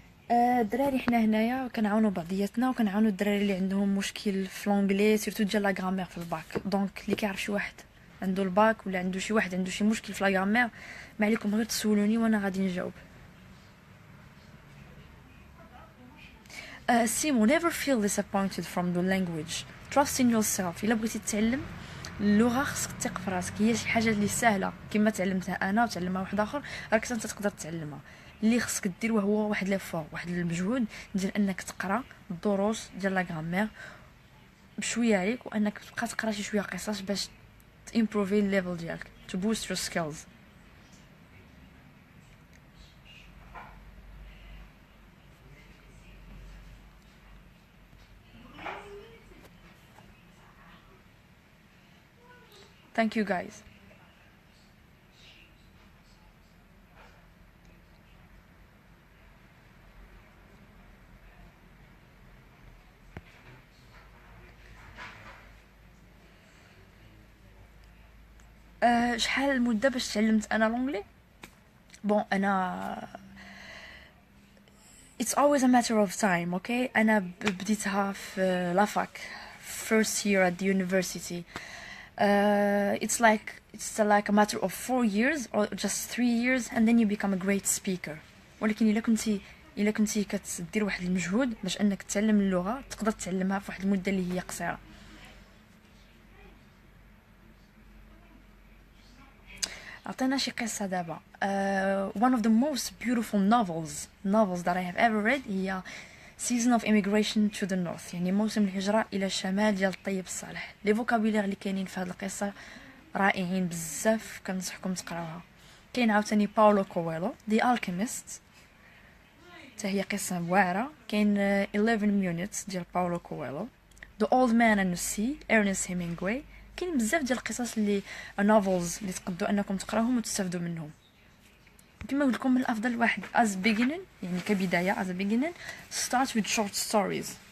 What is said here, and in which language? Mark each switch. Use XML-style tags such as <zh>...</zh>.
<ar>الدراري حنا هنايا كنعاونوا بعضياتنا وكنعاونوا الدراري اللي عندهم مشكل في لونجلي سيرتو ديال لا غرامير في الباك. دونك اللي كيعرف شي واحد عنده الباك ولا عنده شي واحد عنده شي مشكل في لا غرامير ما عليكم غير تسولوني وانا غادي نجاوب.</ar> <en>Simon, never feel disappointed from the language. Trust in yourself.</en> <ar>إلا بغيتي تتعلم اللغة خصك تثق في راسك، هي شي حاجة اللي سهلة كما تعلمتها أنا وتعلمها واحد آخر راك أنت تقدر تتعلمها. اللي خصك دير وهو واحد لافور واحد المجهود ديال انك تقرا الدروس ديال لا غرامير بشويه عليك وانك تبقى تقرا شي شويه قصص باش تimprove الليفل ديالك</ar> <en>to boost your skills. Thank you guys.</en> <ar>شحال المده باش تعلمت انا لونجلي؟ بون انا</ar> <en>it's always a matter of time.</en> <ar>okay انا بديتها في لافاك</ar> <en>first year at the university. It's like a matter of 4 years or just 3 years and then you become a great speaker.</en> <ar>ولكن الا كنتي كتدير واحد المجهود باش انك تتعلم اللغه تقدر تتعلمها في واحد المده اللي هي قصيره. عطينا شي قصة دابا.</ar> <en>One of the most beautiful novels that I have ever read هي Season of Immigration to the North،</en> <ar>يعني موسم الهجرة إلى الشمال ديال الطيب الصالح. لي فوكابولير اللي كاينين في هذه القصة رائعين بزاف، كنصحكم تقراوها. كاين عاوتاني باولو كويلو The Alchemist، حتى هي قصة واعرة. كاين 11 minutes ديال باولو كويلو The Old Man and the Sea Ernest Hemingway. كاين بزاف ديال القصص اللي نوفلز اللي تقدروا انكم تقراوهم وتستافدوا منهم. كما قلت لكم من الافضل واحد</ar> <en>as beginning</en> <ar>يعني كبدايه</ar> <en>as a beginning start with short stories.</en>